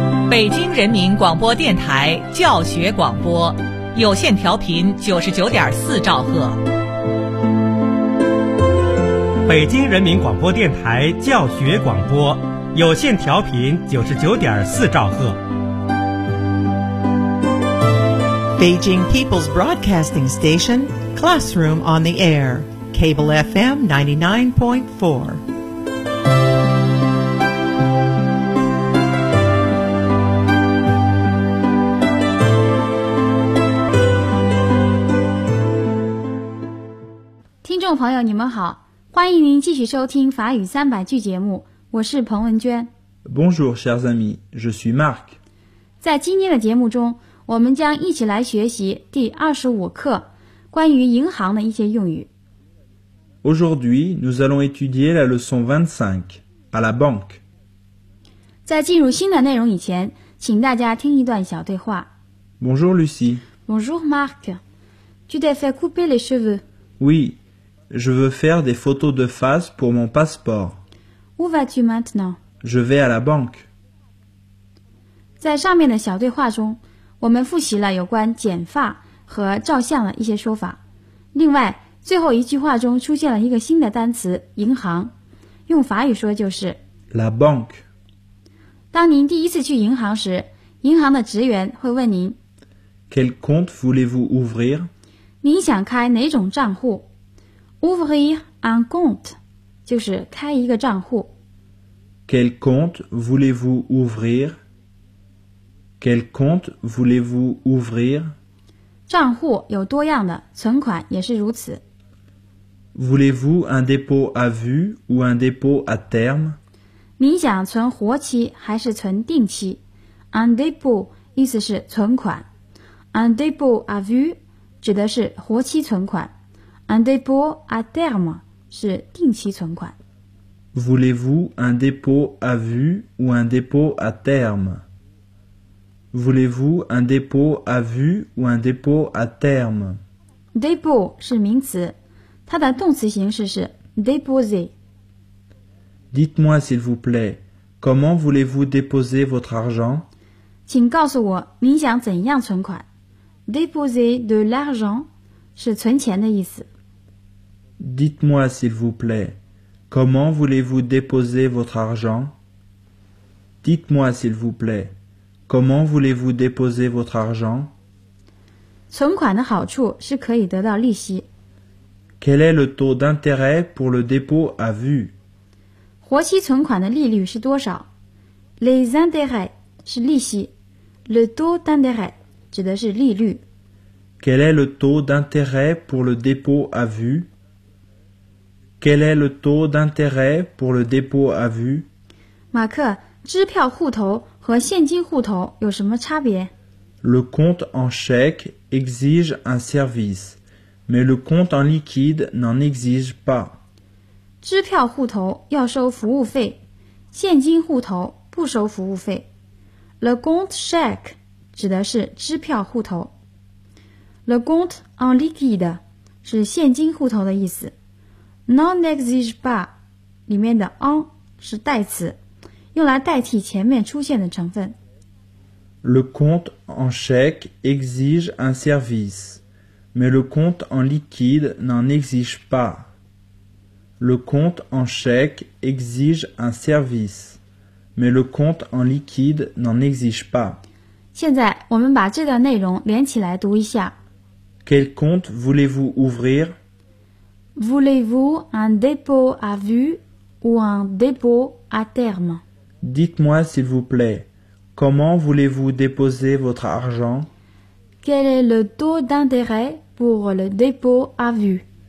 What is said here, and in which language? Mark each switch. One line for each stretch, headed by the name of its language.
Chinese: 北京人民广播电台教学广播，有线调频99.4兆赫。北京人民广播电台教学广播，有线调频99.4兆赫。
English: Beijing People's Broadcasting Station, Classroom on the Air, Cable FM 99.4. Listeners,
Chinese: 朋友你们好，欢迎您继续收听法语三百句节目，我是彭文娟。
French: Bonjour, chers amis, je suis Marc.
Chinese: 在今天的节目中，我们将一起来学习第25课关于银行的一些用语。
French: Aujourd'hui, nous allons étudier la leçon 25, à la banque.
Chinese: 在进入新的内容以前，请大家听一段小对话。
French: Bonjour, Lucie. Bonjour, Marc. Tu t'es fait couper les cheveux? Oui, je veux faire des photos de face pour mon passeport. Où vas-tu maintenant? Je vais à la banque.
Chinese: 在上面的小对话中，我们复习了有关剪发和照相的一些说法。另外，最后一句话中出现了一个新的单词“银行”，用法语说就是
French: “la banque”。
Chinese: 当您第一次去银行时，银行的职员会问您
French: “Quel compte voulez-vous ouvrir？”
Chinese: 您想开哪种账户 ？
French: “Ouvrir un compte”
Chinese: 就是开一个账户。
French: “Quel compte voulez-vous ouvrir？” Quel compte voulez-vous ouvrir?
Chinese: 账户有多样的，存款也是如此。
French: Voulez-vous un dépôt à vue ou un dépôt à terme?
Chinese: 您想存活期还是存定期 ？
French: Un dépôt
Chinese: 意思是存款 ，
French: un dépôt à vue
Chinese: 指的是活期存款 ，
French: un dépôt à terme
Chinese: 是定期存款。
French: Voulez-vous un dépôt à vue ou un dépôt à terme? Voulez-vous un dépôt à vue ou un dépôt à terme?
Chinese: Dépôt 是名词，它的动词形式是 déposer.
French: Dites-moi s'il vous plaît, comment voulez-vous déposer votre argent?
Chinese: 请告诉我您想怎样存款。
French: Déposer de l'argent
Chinese: 是存钱的意思。
French: Dites-moi s'il vous plaît, comment voulez-vous déposer votre argent? Dites-moi s'il vous plaît. Comment voulez-vous déposer votre argent?
Chinese: 存款的好处是可以得到利息。
French: Quel est le taux d'intérêt pour le dépôt à vue?
Chinese: 活期存款的利率是多少 ？
French: Les intérêts
Chinese: 是利息 ，
French: le taux d'intérêt
Chinese: 指的是利率。
French: Quel est le taux d'intérêt pour le dépôt à vue? Quel est le taux d'intérêt pour le dépôt à vue?
Chinese: 马克，支票户头。和现金户头有什么差别
French: ？Le compte en chèque exige un service, mais le compte en liquide n'en exige pas.
Chinese: 支票户头要收服务费，现金户头不收服务费。
French: Le compte chèque
Chinese: 指的是支票户头。
French: Le compte en liquide
Chinese: 是现金户头的意思。
French: N'en exige pas
Chinese: 里面的 en 是代词。用来代替前面出现的成分。
French: Le compte en chèque exige un service, mais le compte en liquide n'en exige pas. Le compte en chèque exige un service, mais le compte en liquide n'en exige pas.
Chinese: 现在我们把这段内容连起来读一下。
French: Quel compte voulez-vous ouvrir? Voulez-vous un dépôt à vue ou un dépôt à terme? Dites-moi s'il vous plaît, comment voulez-vous déposer votre argent? Quel est le taux d'intérêt pour le dépôt à vue?